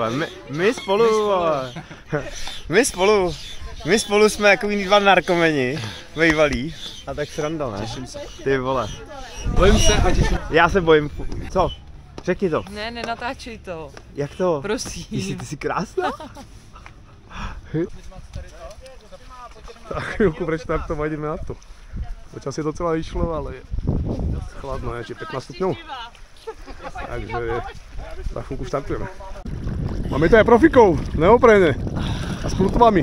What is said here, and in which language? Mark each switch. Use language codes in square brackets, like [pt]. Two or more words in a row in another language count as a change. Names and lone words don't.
[cs] My spolu jsme jako dva narkomeni, vejvalí. A tak sranda, ne? Těším se. Ty vole. Bojím se a těším se. Já se bojím. Co? Řekni to. Ne, nenatáčej to. Jak to? Prosím. Ty jsi krásná? [sk] Za chvíľku preštartovať, ideme na to. Počas je docela vyšlo, ale je dosť chladno, je 15 stupňov. Takže za chvíľku štartujeme. Máme tu aj profikov, neoprene. A s plutvami.